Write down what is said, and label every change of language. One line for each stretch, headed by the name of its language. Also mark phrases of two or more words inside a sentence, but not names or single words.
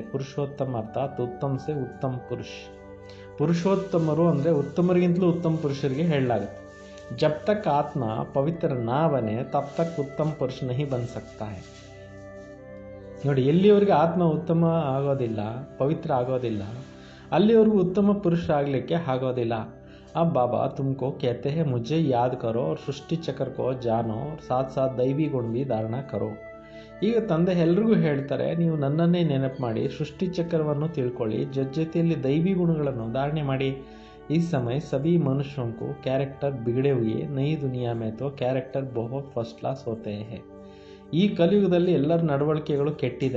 Hindi: पुरुषोत्तम अर्थात् उत्तम से उत्तम पुरुष.
Kannada: ಪುರುಷೋತ್ತಮರು ಅಂದರೆ ಉತ್ತಮರಿಗಿಂತಲೂ ಉತ್ತಮ ಪುರುಷರಿಗೆ ಹೇಳಲಾಗುತ್ತೆ.
Hindi: जब तक आत्मा पवित्र ना बने तब तक उत्तम पुरुष नहीं बन सकता है.
Kannada: ನೋಡಿ, ಎಲ್ಲಿವರೆಗೆ ಆತ್ಮ ಉತ್ತಮ ಆಗೋದಿಲ್ಲ, ಪವಿತ್ರ ಆಗೋದಿಲ್ಲ, ಅಲ್ಲಿವರೆಗೂ ಉತ್ತಮ ಪುರುಷ ಆಗಲಿಕ್ಕೆ ಆಗೋದಿಲ್ಲ.
Hindi: अब बाबा तुमको कहते हैं मुझे याद करो और सृष्टि चक्र को जानो और साथ साथ दैवी गुण भी धारणा करो.
Kannada: ಈಗ ತಂದೆ ಎಲ್ರಿಗೂ ಹೇಳ್ತಾರೆ, ನೀವು ನನ್ನನ್ನೇ ನೆನಪು ಮಾಡಿ ಸೃಷ್ಟಿ ಚಕ್ರವನ್ನು ತಿಳ್ಕೊಳ್ಳಿ, ಜೊತೆಯಲ್ಲಿ ದೈವಿ ಗುಣಗಳನ್ನು ಧಾರಣೆ ಮಾಡಿ.
Hindi: इस समय सभी मनुष्यों के कैरेक्टर बिगड़े हुए नई दुनिया में तो कैरेक्टर बहुत
English: first class
Hindi: होते हैं.
Kannada: ಈ ಕಲಿಯುಗದಲ್ಲಿ ಎಲ್ಲರ ನಡವಳಿಕೆಗಳು ಕೆಟ್ಟಿದೆ.